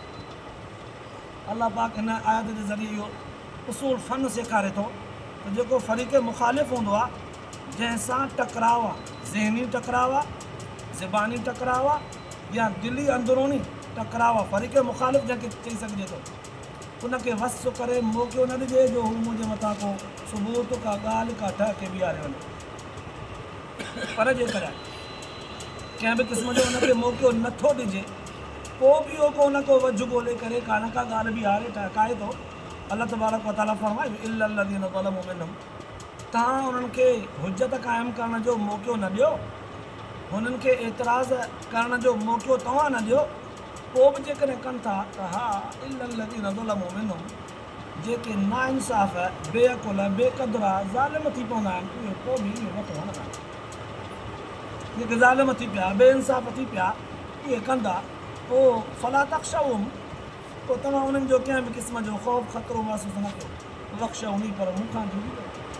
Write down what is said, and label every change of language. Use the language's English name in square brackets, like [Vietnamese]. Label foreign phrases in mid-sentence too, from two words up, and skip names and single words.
[Sindhi] अलाह पाक हिन आयत जे ज़रिए इहो उसूल फ़न सेखारे थो त जेको फ़रीक़े मुख़ालिफ़ हूंदो आहे, जंहिंसां टकराव आहे, ज़हनी टकराव आहे, ज़बानी टकराव आहे या दिली अंदरूनी टकराव आहे, फ़रीक़े मुख़ालिफ़ जंहिंखे चई सघिजे थो, उनखे वस करे मौक़ो न ॾिजे जो हू मुंहिंजे मथां को सबूत का ॻाल्हि का ठह खे बीहारे वञे। पर जेकॾहिं कंहिं बि क़िस्म जो हुनखे मौक़ो नथो ॾिजे, पोइ बि उहो को न को वझ ॻोल्हे करे का न का ॻाल्हि बीहारे टहिकाए थो, अलाह [Arabic] تبارك وتعالى [Sindhi] फरमाए [Arabic] إلا الذين ظلموا منهم, [Sindhi] तव्हां उन्हनि खे हुजत क़ाइमु करण जो मौक़ो न ॾियो, हुननि खे एतिराज़ करण जो मौक़ो तव्हां न ॾियो, पोइ बि जेकॾहिं कनि था त हा [Arabic] إلا الذين ظلموا منهم, [Sindhi] जेके नाइंसाफ़ बेअकुल बेक़दुरा ज़ालिम थी पवंदा आहिनि, उहे पोइ बि इहो वठि वणंदा आहिनि। जेके ज़ालिम थी पिया बेइंसाफ़ थी पिया उहे कंदा, पोइ [Arabic] فلا تخشوهم, [Sindhi] पोइ तव्हां उन्हनि जो कंहिं बि क़िस्म जो ख़ौफ़ ख़तरो महसूसु न कयो, वख़्शउनी, पर मूंखां जुड़ी वियो।